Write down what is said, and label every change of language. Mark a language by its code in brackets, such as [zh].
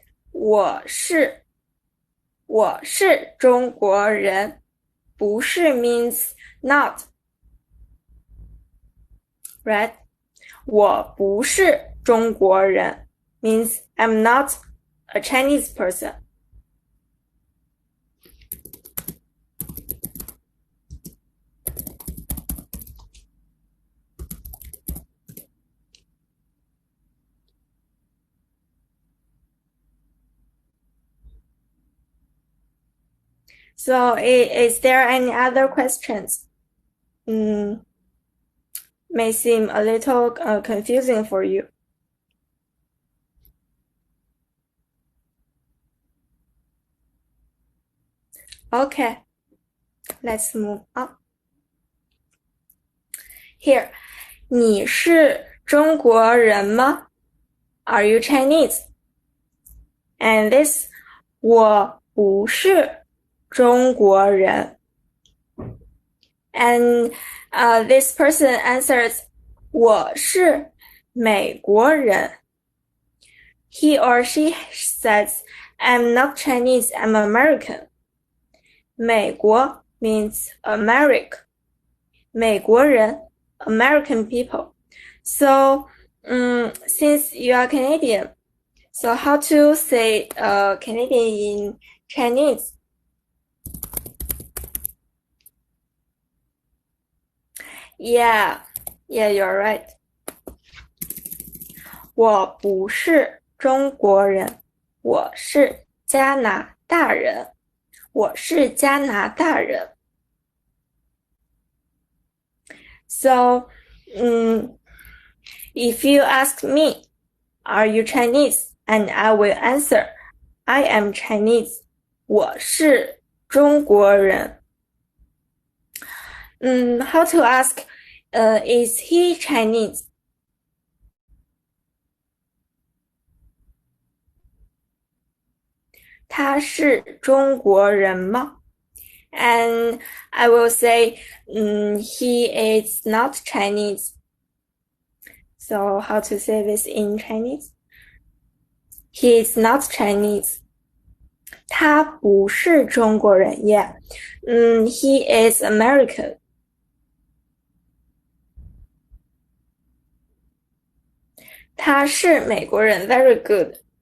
[zh] 我是中国人，不是 [en] means not. Right? [zh] 我不是中国人 [en] means I'm not a Chinese person. So is there any other questions? May seem a little confusing for you. Okay, let's move on. Here, [zh] 你是中国人吗？ [en] Are you Chinese? And this, [zh] 我不是中国人。 [en] And this person answers, [zh] 我是美国人。 [en] He or she says, I'm not Chinese, I'm American. [zh] 美国 [en] means America. [zh] 美国人 [en] American people. So, since you are Canadian, so how to say Canadian in Chinese? Yeah, you're right. [zh] 我不是中国人，我是加拿大人。我是加拿大人。 [en] So, if you ask me, are you Chinese? And I will answer, I am Chinese. [zh] 我是中国人。 [en] How to ask, is he Chinese? [zh] 他是中国人吗？ [en] And I will say, he is not Chinese. So how to say this in Chinese? He is not Chinese. [zh] 他不是中国人 [en] Yeah. He is American. [zh] 他是美国人 [en] Very good.